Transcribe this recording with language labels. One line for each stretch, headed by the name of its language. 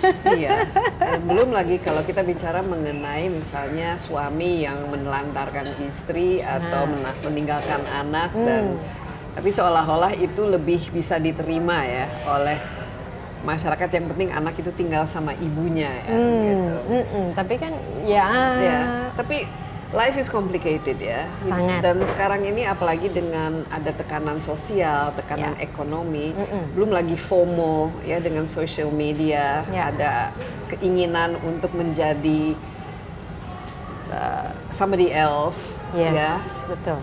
Indonesian: Iya, dan belum lagi kalau kita bicara mengenai misalnya suami yang menelantarkan istri atau meninggalkan anak dan tapi seolah-olah itu lebih bisa diterima ya oleh masyarakat yang penting anak itu tinggal sama ibunya ya. Gitu. Tapi kan ya.
English: Tapi life is complicated ya.
Indonesian: Sangat. Dan sekarang ini apalagi dengan ada tekanan sosial, tekanan ekonomi, belum lagi FOMO ya dengan social media, ada keinginan untuk menjadi
English: somebody else,
Indonesian: ya. Betul.